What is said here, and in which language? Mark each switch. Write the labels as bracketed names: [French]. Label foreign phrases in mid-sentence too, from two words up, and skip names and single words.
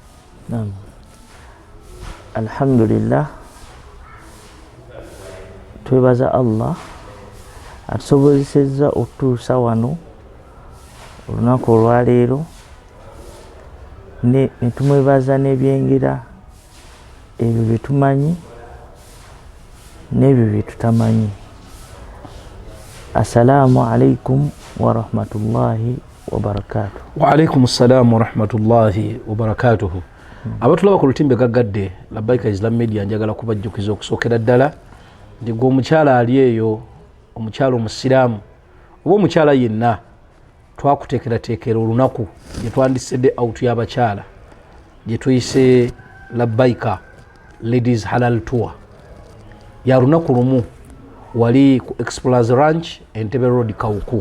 [Ganda] Alhamdulillah, twebaza Allah atusobozesezza okutuusa wano olunaku olwaleero ne tumwebaza n'ebyengera ebyo bye tumanyi n'ebyo bye tutamanyi. [Arabic] السلام عليكم ورحمة الله وبركاته. وعليكم السلام ورحمة الله وبركاته. [Ganda] Abatulaba ku lutimbe gaggadde Labbaika Islam Media njagala kubajjukiza okusookera ddala ndi gwe omukyala ali eyo, omukyala omusiraamu oba omukyala yenna twakuteekerateekera olunaku gye twandisedde out y'abakyala gye tuyise Labbaika Ladies Halal Tour ya lunaku lumu wali ku Explorers Ranch Entebbe Road Kawuku.